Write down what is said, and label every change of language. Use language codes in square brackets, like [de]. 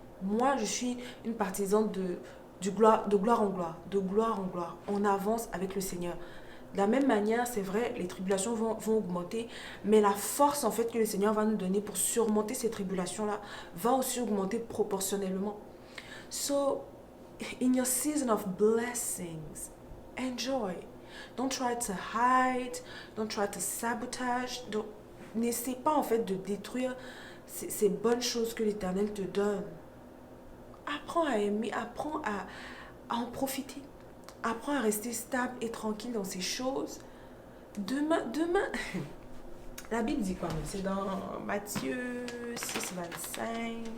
[fr] Moi, je suis une partisane de gloire en gloire, de gloire en gloire. On avance avec le Seigneur. De la même manière, c'est vrai, les tribulations vont augmenter, mais la force en fait que le Seigneur va nous donner pour surmonter ces tribulations-là va aussi augmenter proportionnellement. [en] So, in your season of blessings, enjoy. Don't try to hide. Don't try to sabotage. [fr] N'essaie pas en fait de détruire ces bonnes choses que l'Éternel te donne. Apprends à aimer, apprends à en profiter. Apprends à rester stable et tranquille dans ces choses. Demain, la Bible dit quoi? C'est dans Matthieu 6, 25.